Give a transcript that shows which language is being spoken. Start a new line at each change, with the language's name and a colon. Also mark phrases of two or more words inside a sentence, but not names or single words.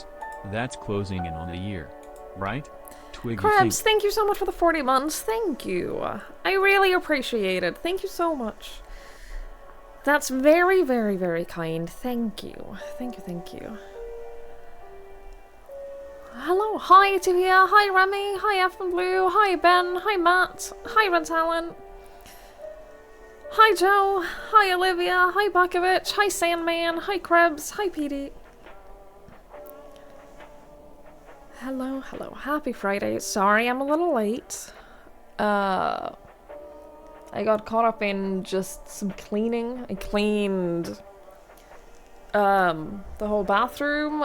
English: That's closing in on a year. Right? Twig Krebs, thank you so much for the 40 months. Thank you. I really appreciate it. Thank you so much. That's very, very, very kind. Thank you. Thank you. Hello. Hi, Tia. Hi, Remy. Hi, F and Blue. Hi, Ben. Hi, Matt. Hi, Red Talon. Hi, Joe. Hi, Olivia. Hi, Bakovich. Hi, Sandman. Hi, Krebs. Hi, Petey. Hello. Happy Friday. Sorry I'm a little late. I got caught up in just some cleaning. I cleaned the whole bathroom.